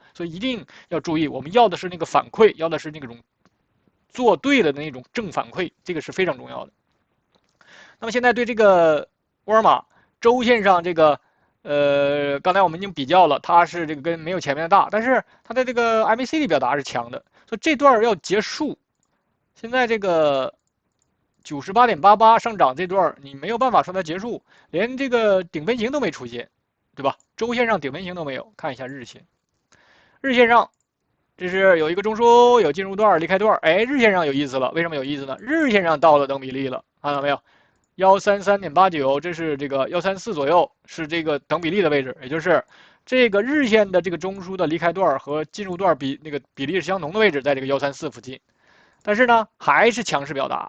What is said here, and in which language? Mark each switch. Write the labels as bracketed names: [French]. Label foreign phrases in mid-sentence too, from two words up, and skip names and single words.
[Chinese] 所以一定要注意，我們要的是那個反饋，要的是那種做對了的那種正反饋，這個是非常重要的。那麼現在對這個沃爾瑪週線上這個刚才我们已經比較了，它是這個跟沒有前面的大，但是它的這個 MACD 表達是強的，所以這段要結束。現在這個98.88上漲這段，你沒有辦法說它結束，連這個頂分型都沒出現，對吧？週線上頂分型都沒有。看一下日線，日線上這是有一個中樞，有進入段、離開段，哎，日線上有意思了，為什麼有意思呢？日線上到了等比例了，看到沒有？133.89，這是這個134左右，是這個等比例的位置，也就是這個日線的這個中樞的離開段和進入段比例是相同的位置，在這個134附近。但是呢，還是強勢表達。